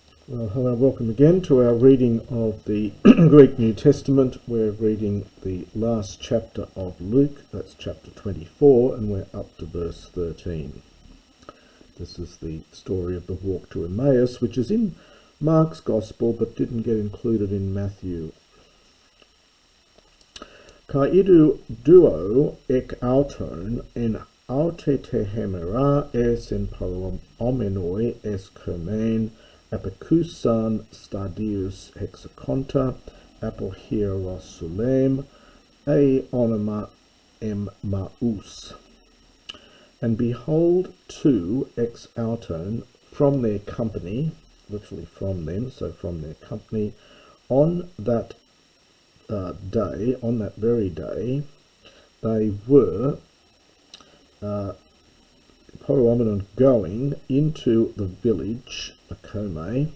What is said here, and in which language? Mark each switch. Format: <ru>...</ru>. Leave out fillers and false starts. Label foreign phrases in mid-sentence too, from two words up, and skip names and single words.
<en>Well, hello, welcome again to our reading of the Greek New Testament. We're reading the last chapter of Luke, that's chapter 24, and we're up to verse 13. This is the story of the walk to Emmaus, which is in Mark's Gospel but didn't get included in Matthew.</en> <el>Καὶ ἰδοὺ δύο ἐξ αὐτῶν ἐν αὐτῇ τῇ ἡμέρᾳ ἦσαν πορευόμενοι εἰς κώμην ἀπέχουσαν σταδίους ἑξήκοντα ἀπὸ Ἱερουσαλὴμ ᾗ ὄνομα Ἐμμαοῦς.</el> <en>And behold, two</en> <el>ἐξ αὐτῶν</el> <en>from their company, literally from them, so from their company, on that day, on that very day, they were going into the village, Akome.</en>